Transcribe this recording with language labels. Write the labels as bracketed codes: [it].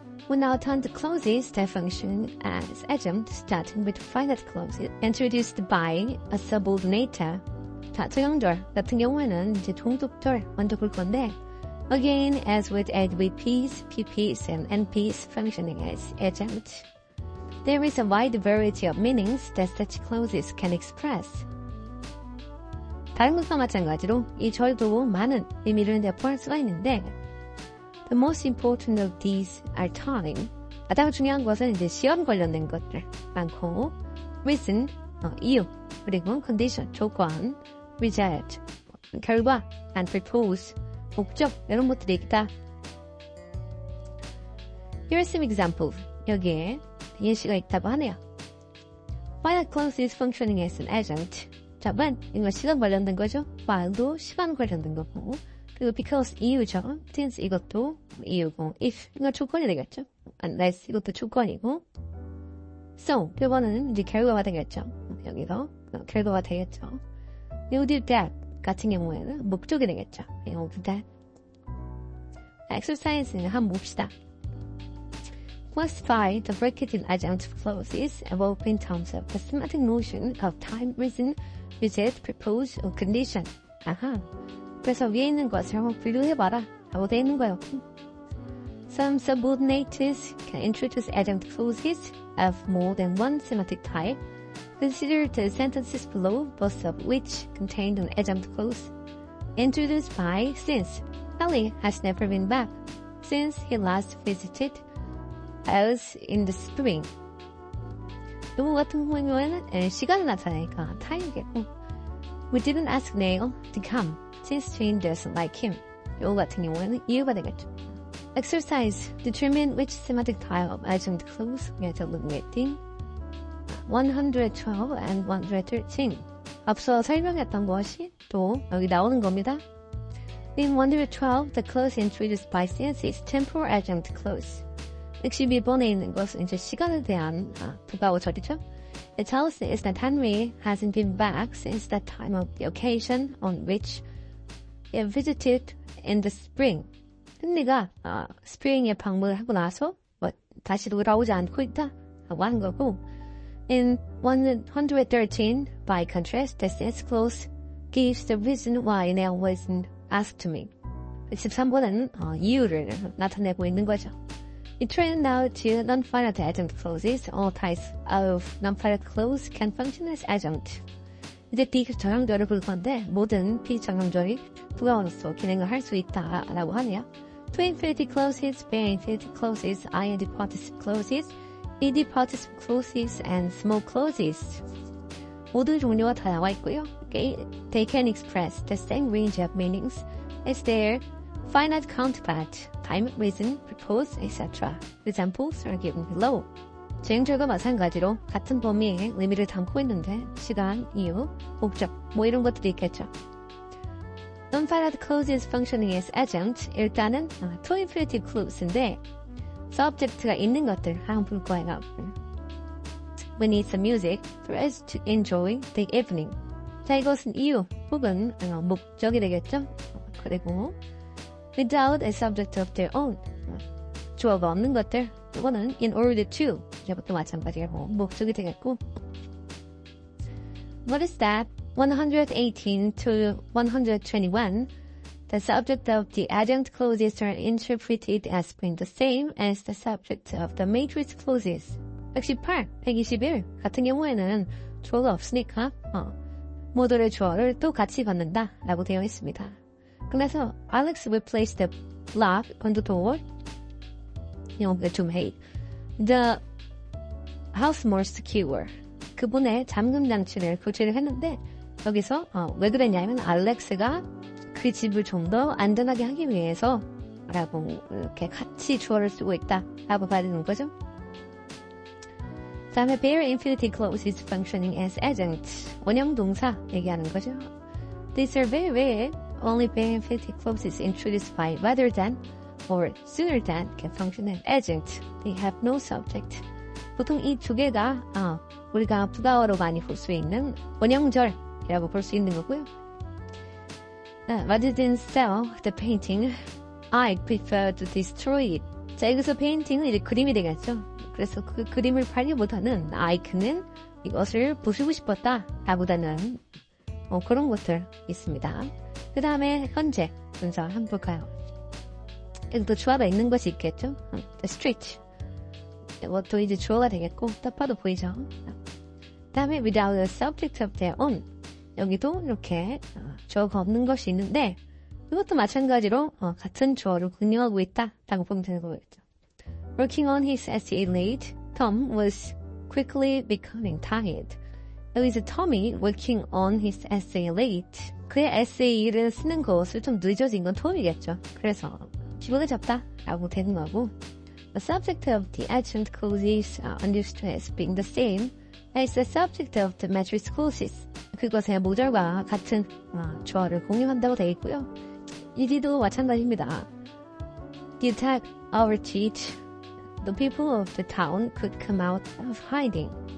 [en] We now turn to clauses that function as adjunct, starting with finite clauses introduced by a subordinator. [ko] 자, 정형절 같은 경우에는 이제 종속절 먼저 볼 건데, [en] again, as with AWPs, PPs, and NPs functioning as adjunct, there is a wide variety of meanings that such clauses can express. [ko] 다른 것과 마찬가지로 이 절도 많은 의미를 내포할 수가 있는데 [en] The most important of these are time. [ko] 가장 중요한 것은 이제 시험 관련된 것들 많고 reason, 이유, 그리고 condition, 조건, result, 결과, and purpose, 목적 이런 것들이 있다. [en] Here are some examples. [ko] 여기에 예시가 있다고 하네요. [en] While a clause is functioning as an adjunct. [ko] 자, when 이거 시간 관련된 거죠. while도 시간 관련된 거고 그리고 because 이유죠. since 이것도 이유고 if 이거 조건이 되겠죠. unless 이것도 조건이고 so 이거는 이제 결과가 되겠죠. 여기서 결과가 되겠죠. [en] you did that [ko] 같은 경우에는 목적이 되겠죠. you did that. exercise는 한번 봅시다. [en] Classify the bracketed adjunct clauses involved in terms of the semantic notion of time, reason, result, purpose, or condition. [ko] 아하. 그래서 위에 있는 것을 한번 분류해봐라. 라고 되어 있는 거예요. [en] Some subordinates can introduce adjunct clauses of more than one semantic type. Consider the sentences below, both of which contained an adjunct clause. Introduced by since. Ellie has never been back since he last visited us in the spring. [ko] 요거 같은 경우에는 시간을 나타내니까 time이겠고, [en] We didn't ask Neil to come since Jane doesn't like him. [ko] 요거 같은 경우에는 이유가 되겠죠. [en] Exercise. Determine which semantic type of adjunct clause we are eliminating. 112 and 113. [ko] 앞서 설명했던 것이 또 여기 나오는 겁니다. [en] In 112, the clause introduced by since is temporal adjunct clause. [ko] 62번에 있는 것은 이제 시간에 대한 부가어절이죠. [en] It tells us that Henry hasn't been back since the time of the occasion on which he visited in the spring. [ko] 헨리가 스프링에 방문을 하고 나서 다시 돌아오지 않고 있다 라고 하는 거고, [en] In 113, by contrast, the since clause gives the reason why Neil wasn't asked to me. [ko] 13번은 이유를 나타내고 있는 거죠. [en] It turned out to non-finite adjunct clauses. All types of non-finite clause can function as adjunct. [ko] 이제 비정형절을 볼 건데 모든 비정형절이 부가어로서 기능을 할 수 있다라고 하네요. [en] To infinity clauses, bare infinity clauses, ing participle clauses, ed participle clauses, and small clauses. [ko] 모든 종류가 다 나와 있고요. [en] They can express the same range of meanings as their finite counterpart, time, reason, purpose, etc. Examples are given below. [ko] 재형절과 마찬가지로 같은 범위의 의미를 담고 있는데 시간, 이유, 목적 뭐 이런 것들이 있겠죠. [en] Non-finite clauses functioning as adjunct. [ko] 일단은 to infinitive clause인데 subject가 있는 것들 한번 볼 거예요. [en] We need some music for us to enjoy the evening. [ko] 자, 이것은 이유 혹은 목적이 되겠죠. [en] 그리고 without a subject of their own. [ko] 주어가 없는 것들. 이거는 in order to. 이제부터 마찬가지고 목적이 되겠고. [en] What is that? 118 to 121. The subject of the adjunct clauses are interpreted as being the same as the subject of the matrix clauses. [ko] 118, 121 같은 경우에는 주어가 없으니까 모두의 주어를 또 같이 받는다 라고 되어 있습니다. [en] 그래서 Alex replaced the lock on the door. to make the house more secure. [ko] 그분의 잠금 장치를 교체를 했는데 여기서 왜 그랬냐면 알렉스가 그 집을 좀 더 안전하게 하기 위해서 라고 이렇게 같이 주어를 쓰고 있다 라고 봐야 되는 거죠. [en] 다음에 bare infinitive clauses functioning as adjunct. [ko] 원형 동사 얘기하는 거죠. [en] These are very rare. Only bare infinitive clauses introduced by rather than or sooner than can function as adjunct. They have no subject. [ko] 보통 이 두 개가 우리가 부가어로 많이 볼 수 있는 원형절이라고 볼 수 있는 거고요. [en] Rather than sell the painting, I prefer to destroy it. [ko] 자, 여기서 painting은 이제 그림이 되겠죠. 그래서 그 그림을 팔기보다는 I는 이것을 부수고 싶었다 라보다는 그런 것들 있습니다. 그 다음에 현재 분사 한번 볼까요? 여기도 주어가 있는 것이 있겠죠. [en] The street. [ko] 이것도 이제 주어가 되겠고 딱 봐도 보이죠. [en] 그 다음에 without a subject of their own. [ko] 여기도 이렇게 주어가 없는 것이 있는데 이것도 마찬가지로 같은 주어를 공유하고 있다라고 보면 되는 거겠죠. [en] Working on his essay late, Tom was quickly becoming tired. [ko] 여기서 Tom이 [en] working on his essay late. [ko] 그의 에세이를 쓰는 것을 좀 늦어진 건 톰이겠죠. 그래서 피곤해졌다라고 되는 거고. [en] The subject of the adjunct clauses are understood as being the same as the subject of the matrix clauses. [ko] 그것의 모절과 같은 주어를 공유한다고 되어 있고요. 이디도 마찬가지입니다. [en] The attack overreached. The people of the town could come out of hiding.